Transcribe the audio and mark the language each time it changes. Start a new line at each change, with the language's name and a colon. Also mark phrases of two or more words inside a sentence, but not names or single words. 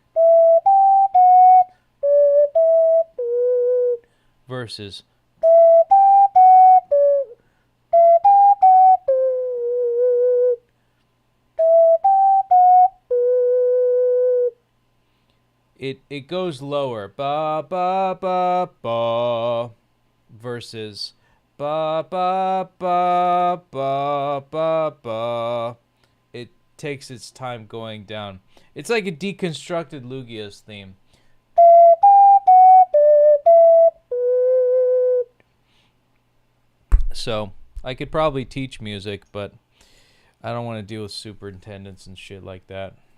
English: Versus it goes lower, ba ba ba ba, versus ba ba ba ba ba ba. It takes its time going down. It's like a deconstructed Lugia's theme. So I could probably teach music, but I don't want to deal with superintendents and shit like that.